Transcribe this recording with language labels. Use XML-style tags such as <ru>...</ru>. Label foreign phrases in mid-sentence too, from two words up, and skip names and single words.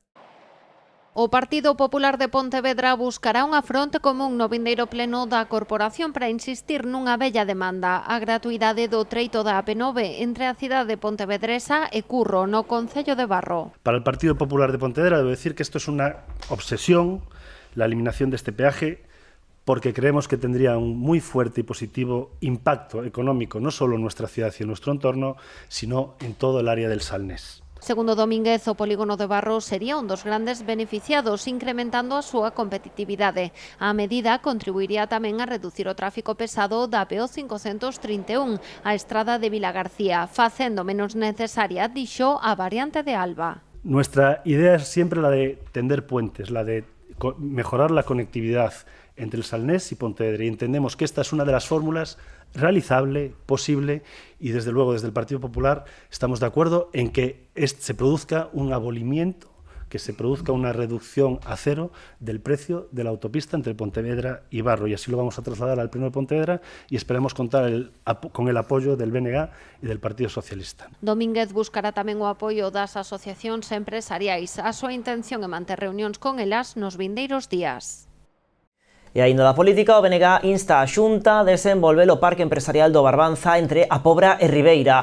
<gl>O Partido Popular de Pontevedra buscará unha fronte común no vindeiro pleno da corporación para insistir nunha bella demanda, a gratuidade do treito da AP9 entre a cidade pontevedresa e Curro, no concello de Barro.</gl> <es>Para el Partido Popular de Pontevedra debo decir que esto es una obsesión, la eliminación de este peaje, porque creemos que tendría un muy fuerte y positivo impacto económico, no solo en nuestra ciudad y en nuestro entorno, sino en todo el área del Salnés.</es> <gl>Segundo Domínguez, o polígono de Barro sería un dos grandes beneficiados, incrementando a súa competitividade. A medida contribuiría tamén a reducir o tráfico pesado da PO 531, a estrada de Vilagarcía, facendo menos necesaria, dixo, a variante de Alba.</gl> <es>Nuestra idea es siempre la de tender puentes, la de mejorar la conectividad entre el Salnés y Pontevedra, y entendemos que esta es una de las fórmulas realizable, posible, y desde luego desde el Partido Popular estamos de acuerdo en que se produzca un abolimiento, que se produzca una reducción a cero del precio de la autopista entre Pontevedra y Barro, y así lo vamos a trasladar al Pleno de Pontevedra y esperemos contar con el apoyo del BNG y del Partido Socialista.</es> <gl>Domínguez buscará tamén o apoio das asociacións empresariais. A súa intención é manter reunións con elas nos vindeiros días. E aínda da política, o BNG insta a Xunta a desenvolver o Parque Empresarial do Barbanza entre a Pobra e Ribeira.</gl>